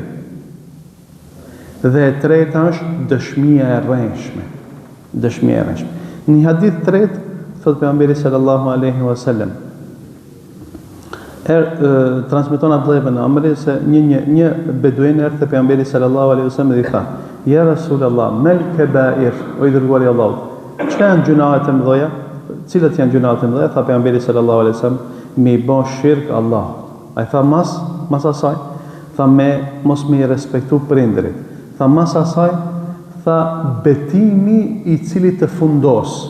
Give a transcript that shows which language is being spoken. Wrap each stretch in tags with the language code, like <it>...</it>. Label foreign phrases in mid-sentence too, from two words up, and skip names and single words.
<sq>Dhe e treta është dëshmia e rrënjshme. Një hadith tret thot pejgamberi</sq> <ar>صلى الله عليه وسلم.</ar> <sq>Transmeton Abdullah ibn Amri se një beduin erdhi te pejgamberi</sq> <ar>صلى الله عليه وسلم</ar> <sq>dhe i tha:</sq> <ar>"يا رسول الله ما الكبائر?"</ar> <sq>O i dërguari i Allahut, çka janë gjunahet e mëdha? Cilat janë gjunahet e mëdha? Tha pejgamberi</sq> <ar>صلى الله عليه وسلم:</ar> <sq>"Me i bë shirk Allah." Ai tha mas asaj, tha mos me i respektu prindërit. Tha mas asaj, tha betimi i cili të fundos.</sq>